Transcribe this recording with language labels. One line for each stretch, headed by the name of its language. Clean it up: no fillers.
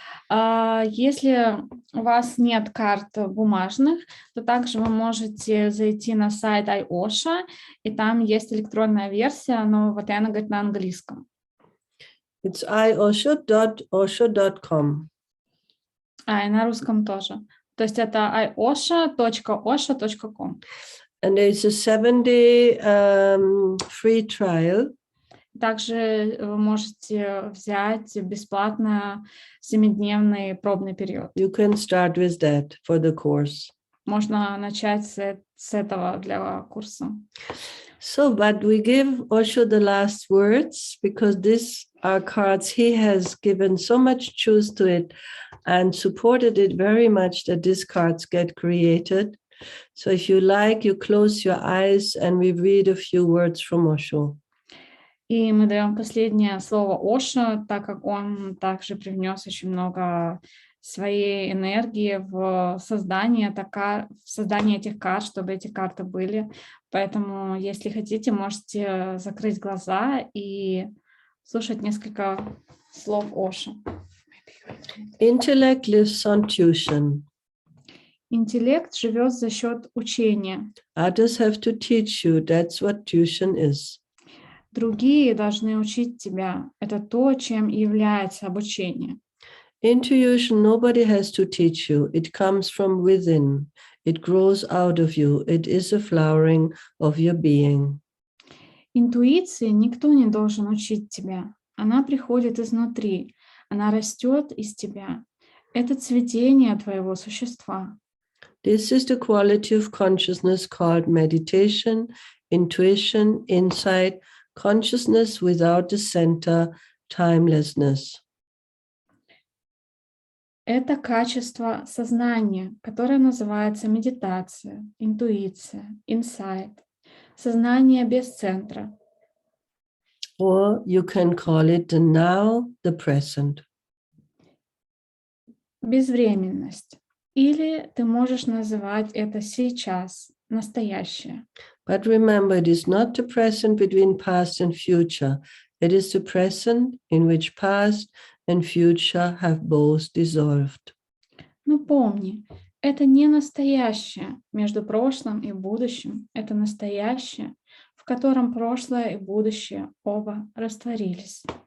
Russian: Если у вас нет карт бумажных, то также вы можете зайти на сайт ОШО, и там есть электронная версия, но Ватаяна говорит на английском.
English: It's iosho.osho.com.
Russian: И на русском тоже. То есть это iosho.osho.com.
English: And there's a 7-day free trial.
Russian: Также вы можете взять бесплатно 7-дневный пробный период.
English: You can start with that for the course.
Russian: Можно начать с этого для курса.
English: So, but we give Osho the last words because these are cards. He has given so much juice to it and supported it very much that these cards get created. So if you like, you close your eyes and we read a few words from Osho.
Russian: И мы даем последнее слово Ошо, так как он также привнес очень много своей энергии в создание этих карт, чтобы эти карты были. Поэтому, если хотите, можете закрыть глаза и слушать несколько слов Ошо.
English: Intellect lives on tuition.
Russian: Интеллект живет за счет учения.
English: Others have to teach you. That's what tuition is.
Russian: Другие должны учить тебя. Это то, чем и является обучение.
English: Intuition, nobody has to teach you. It comes from within. It grows out of you. It is a flowering of your being.
Russian: Интуиции никто не должен учить тебя. Она приходит изнутри, она растет из тебя. Это цветение твоего существа.
English: This is the quality of consciousness called meditation, intuition, insight, consciousness without the center, timelessness.
Russian: Это качество сознания, которое называется медитация, интуиция, инсайт, сознание без центра.
English: Or you can call it the now, the present.
Russian: Безвременность. Или ты можешь называть это сейчас, настоящее.
English: But remember, it is not the present between past and future. It is the present in which past and future have both dissolved.
Russian: Но помни, это не настоящее между прошлым и будущим. Это настоящее, в котором прошлое и будущее оба растворились.